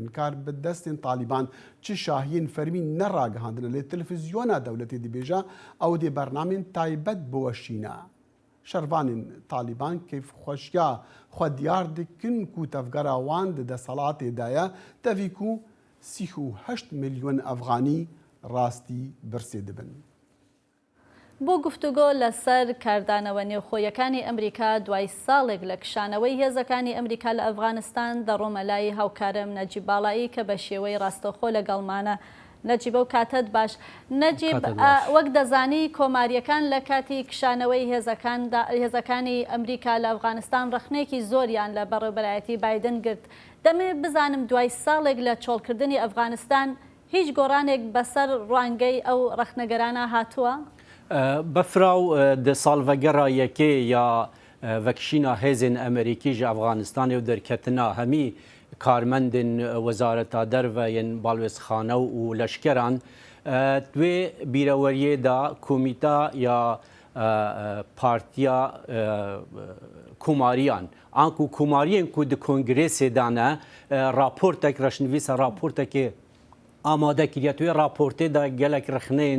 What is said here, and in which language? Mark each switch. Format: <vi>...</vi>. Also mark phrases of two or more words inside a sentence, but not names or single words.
<ku>Kar bi destên Talîban çi şahiyên fermî neragihandine lê televîzyona dewletê dibêje ew dê bernamên taybet biweşîne. Şervanên Talîban kêfxweşiya xwe diyar dikin ku tevgera wan di desthilatê de ye tevî ku 38 milyon Efganî rastî birsê dibin.</ku> <ckb>بۆ گفتوگۆ لەسەر کاردانەوە نێوخۆیەکانی ئەمریکا دوای ساڵێک لە کشانەوەی هێزەکانی ئەمریکا لە ئەفغانستان دەڕۆمە لای هاوکارم نەجیب باڵایی کە بە شێوەی ڕاستەوخۆ لەگەڵمانە. نەجیبە و کاتت باش. نەجیب وەک دەزانی کۆماریەکان لە کاتی کشانەوەی هێزەکانی ئەمریکا لە ئەفغانستان ڕخنێکی زۆریان لە بەڕێوەبەرایەتی بایدن گرت. دەمێ بزانم دوای ساڵێک لە چۆڵکردنی ئەفغانستان هیچ گۆڕانێک بەسەر ڕوانگەی ئەو ڕەخنەگەرانە هاتووە؟</ckb> <ku>بەفراو د ساڵڤەگەڕا یەکێ یا vekişîna hêzên Amerîkî ji Efganistanê û derketina hemî karmendên Wezareta Derve yên balwêzxane û leşkeran wê bîreweriyê da komîta ya partiya komariyan an ku komariyên ku di kongresê dane raportek reşnivîsa raportekê amade kiriye wê raportê da gelek rexneyên</ku>